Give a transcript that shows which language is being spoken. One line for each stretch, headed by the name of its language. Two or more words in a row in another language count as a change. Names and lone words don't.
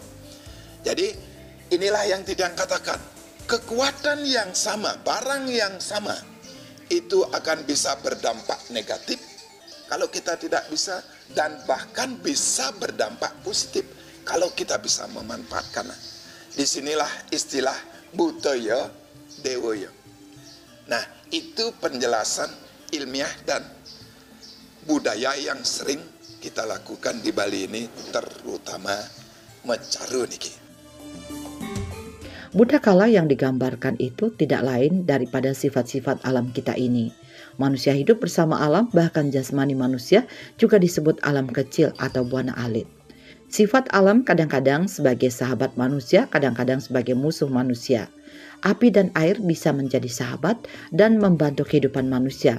Indonesian: Jadi inilah yang tidak katakan, kekuatan yang sama, barang yang sama, itu akan bisa berdampak negatif kalau kita tidak bisa, dan bahkan bisa berdampak positif kalau kita bisa memanfaatkannya. Disinilah istilah budaya dewoyo. Nah, itu penjelasan ilmiah dan budaya yang sering kita lakukan di Bali ini, terutama mencaru niki. Buddha kala yang digambarkan itu tidak lain daripada sifat-sifat alam kita ini. Manusia hidup bersama alam, bahkan jasmani manusia juga disebut alam kecil atau buana alit. Sifat alam kadang-kadang sebagai sahabat manusia, kadang-kadang sebagai musuh manusia. Api dan air bisa menjadi sahabat dan membantu kehidupan manusia.